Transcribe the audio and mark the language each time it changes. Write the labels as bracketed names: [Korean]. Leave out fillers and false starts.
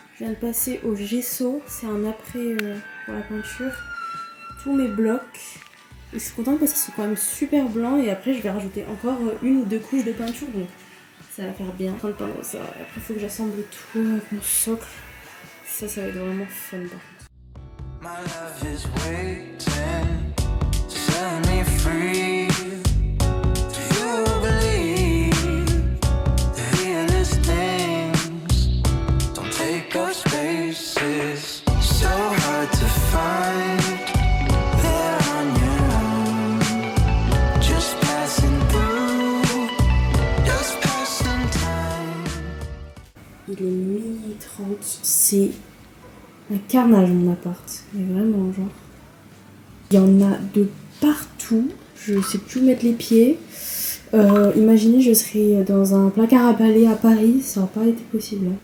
[French] Je viens de passer au gesso, c'est un après pour la peinture. Tous mes blocs, et je suis contente parce qu'ils sont quand même super blancs et après je vais rajouter encore une ou deux couches de peinture donc ça va faire bien. En train de peindre ça, et après il faut que j'assemble tout avec mon socle. Ça va être vraiment fun par contre. [English] My love is waiting to set me free. Do you believe the realest things don't take up spaces? So hard to find there on your own. Just passing through, just passing time. [French] Il est minuit 30, c'est un carnage mon appart, mais vraiment genre. Il y en a de partout, je sais plus où mettre les pieds. Imaginez je serais dans un placard à balai à Paris, ça n'aurait pas été possible.